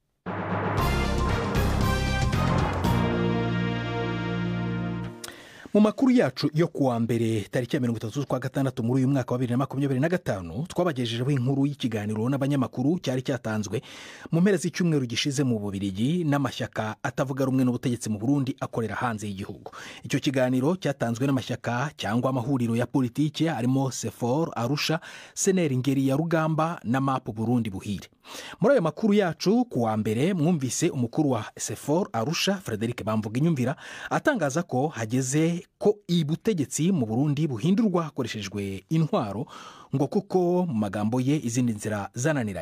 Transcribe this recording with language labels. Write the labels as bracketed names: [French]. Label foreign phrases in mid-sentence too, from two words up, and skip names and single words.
[Kinyarwanda] Mu makuru yacu yo kuwa mbere tariki ya 30/6 muri uyu mwaka wa 2025 twabagejejeho inkuru y'ikiganiro n'abanyamakuru cyari cyatanzwe mu mpera z'icyumweru gishize mu Bubiligi n'amashyaka atavuga rumwe n'ubutegetsi mu Burundi akorera hanze y'igihugu. Icyo kiganiro cyatanzwe n'amashyaka cyangwa amahuriro ya politike arimo Sefor Arusha, Seneri Ngeri ya Rugamba na MAP Burundi Buhire. muri ayo makuru yacu ku wa mbere mwumvise umukuru wa sefor arusha Frederic Bamvuginyumvira atangaza ko hageze ko ubutegetsi mu Burundi buhindurwa hakoreshejwe intwaro ngo kuko mu magambo ye izindi nzira zananiranye.